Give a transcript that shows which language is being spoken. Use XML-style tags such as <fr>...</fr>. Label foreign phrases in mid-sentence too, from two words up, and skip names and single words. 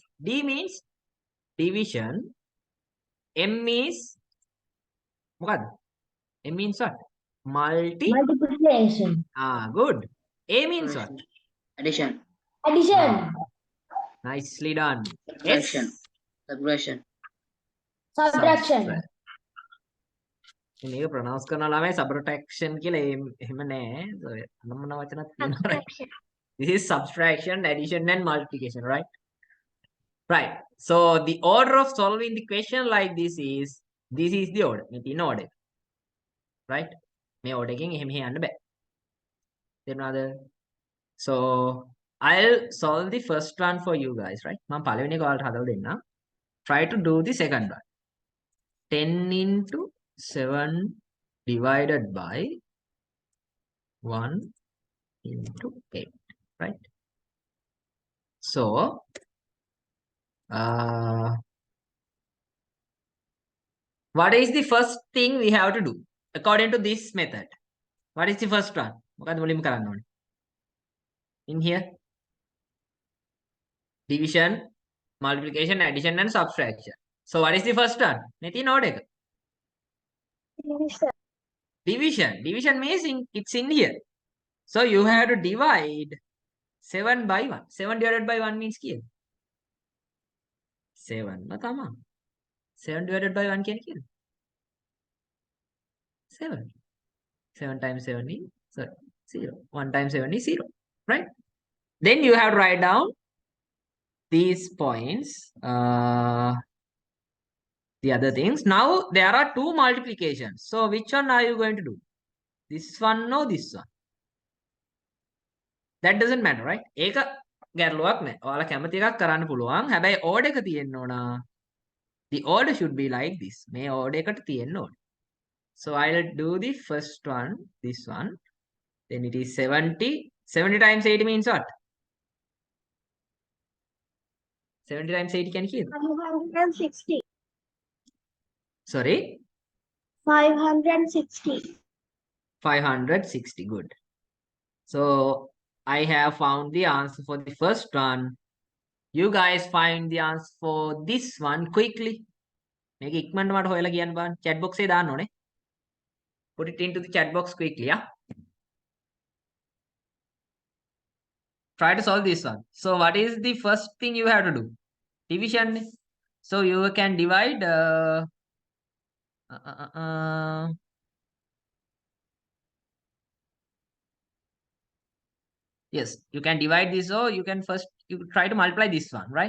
<en>D means division. M is what? M means what? Multiplication. Good. A means what? Addition. Addition. Nicely done. Subtraction. S. Subtraction. Subtraction. Subtract.</en> <si>මේක ප්‍රොනවුන්ස් කරන ළමයි subtraction කියලා එහෙම නෑ. අනම්මන වචනක් තියෙනවා.</si> <en>Subtraction. This is subtraction, addition and multiplication, right? Right. So the order of solving the question like this is the order.</en> <si>මේ තියෙන order. Right? මේ order එකෙන් එහෙම යන්න බෑ. තේරුණාද?</si> <en>So I'll solve the first one for you guys, right?</en> <si>මම පළවෙනි එක ඔයාලට හදලා දෙන්නම්.</si> <en>Try to do the second one. 10 into 7 divided by 1 into 8, right? So, what is the first thing we have to do according to this method? What is the first one?</en> <si>මොකද්ද මුලින්ම කරන්න ඕනේ?</si> <en>In here, division, multiplication, addition and subtraction. So what is the first one?</en> <si>නැති නෝඩ් එක.</si> <en>Division. Division means it's in here. So you have to divide 7 by 1. 7 divided by 1 means kiyada?</en> <si>7 ම තමයි.</si> <en>7 divided by 1</en> <si>කියන්නේ kiyada?</si> <en>7. 7 times 7 is 0. 1 times 7 is 0. Right? Then you have to write down these points. The other things. Now there are two multiplications. So which one are you going to do? This one or this one? That doesn't matter, right?</en> <si>ඒක ගැටලුවක් නෑ. ඔයාලා කැමති එකක් කරන්න පුළුවන්. හැබැයි order එක තියෙන්න ඕන.</si> <en>The order should be like this.</en> <si>මේ order එකට තියෙන්න ඕන.</si> <en>So I'll do the first one, this one. Then it is 70. 70 times 80 means what? 70 times 80</en> <si>කියන්නේ කීයද?</si> <en>560. Sorry? 560. 560. Good. So I have found the answer for the first one. You guys find the answer for this one quickly.</en> <si>මේක ඉක්මනට මට හොයලා කියන්න බලන්න.</si> <en>chat box</en> <si>එකේ දාන්න ඕනේ.</si> <en>Put it into the chat box quickly, yeah? Try to solve this one. So what is the first thing you have to do? Division. So you can divide yes, you can divide this, or you can first you try to multiply this one, right?</en>